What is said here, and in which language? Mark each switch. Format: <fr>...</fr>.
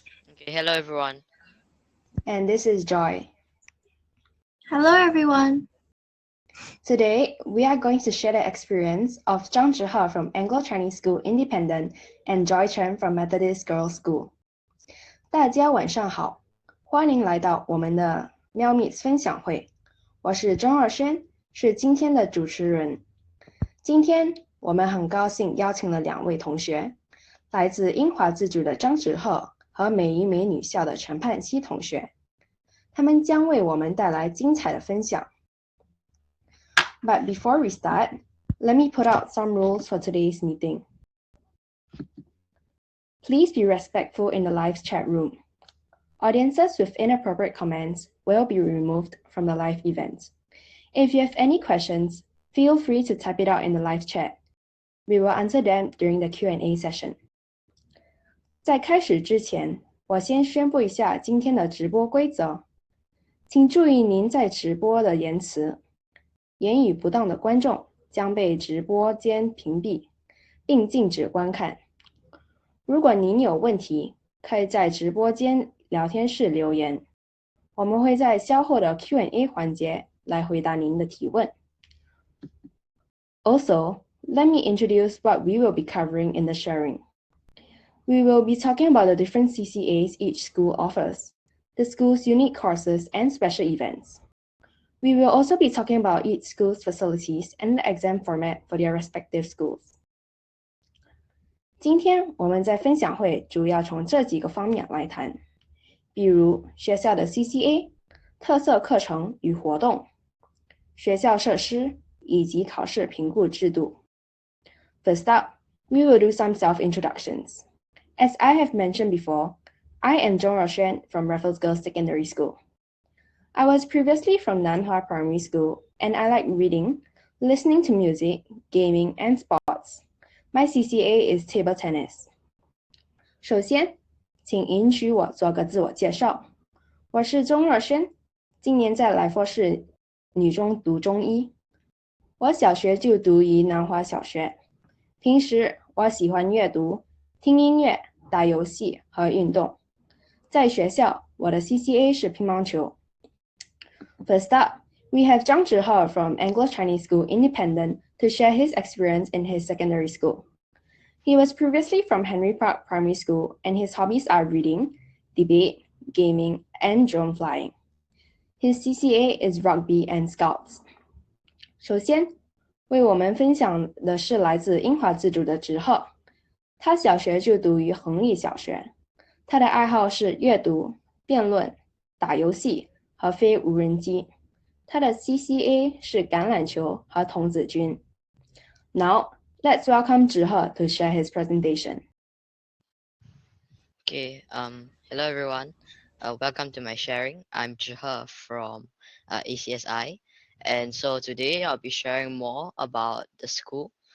<en>Okay, hello everyone. And this is Joy. Hello everyone. Today, we are going to share the experience of Zhihe from Anglo-Chinese School Independent and Joy Chen from Methodist Girls School.</en> <zh>大家晚上好，欢迎来到我们的 Miao Meets 分享会。我是Ruoxuan，是今天的主持人。今天我们很高兴邀请了2位同学，来自英华自主的Zhihe和美仪美女校的陈盼熙同学，他们将为我们带来精彩的分享。</zh> <en>But before we start, let me put out some rules for today's meeting. Please be respectful in the live chat room. Audiences with inappropriate comments will be removed from the live event. If you have any questions, feel free to type it out in the live chat. We will answer them during the Q&A session.</en> <zh>在开始之前，我先宣布一下今天的直播规则。请注意您在直播的言辞。言语不当的观众将被直播间屏蔽，并禁止观看。如果您有问题，可以在直播间聊天室留言，我们会在稍后的 Q&A 环节来回答您的提问。</zh> <en>Also, let me introduce what we will be covering in the sharing. We will be talking about the different CCAs each school offers, the school's unique courses and special events. We will also be talking about each school's facilities and the exam format for their respective schools.</en> <zh>今天我们在分享会主要从这几个方面来谈，比如学校的 CCA、特色课程与活动、学校设施以及考试评估制度。</zh> <en>First up, we will do some self-introductions. As I have mentioned before, I am Ruoxuan from Raffles Girls Secondary School. I was previously from Nanhua Primary School, and I like reading, listening to music, gaming, and sports. My CCA is table tennis.</en> <zh>首先，请允许我做个自我介绍。我是Ruoxuan，今年在来佛市女中读中一。我小学就读于南华小学。平时我喜欢阅读、听音乐、打游戏和运动。在学校，我的 CCA 是乒乓球。</zh> <en>First up, we have Zhihe from Anglo-Chinese School Independent to share his experience in his secondary school. He was previously from Henry Park Primary School, and his hobbies are reading, debate, gaming, and drone flying. His CCA is rugby and scouts.</en> <zh>首先，为我们分享的是来自英华自主的Zhihe。他小学就读于恒利小学。他的爱好是阅读、辩论、打游戏和飞无人机。他的 CCA 是橄榄球和童子军。</zh> <en>Now, let's welcome Zhihe to share his presentation. Okay, hello everyone. Welcome to my sharing. I'm Zhihe from ACSI, And so today I'll be sharing more about the school.</en>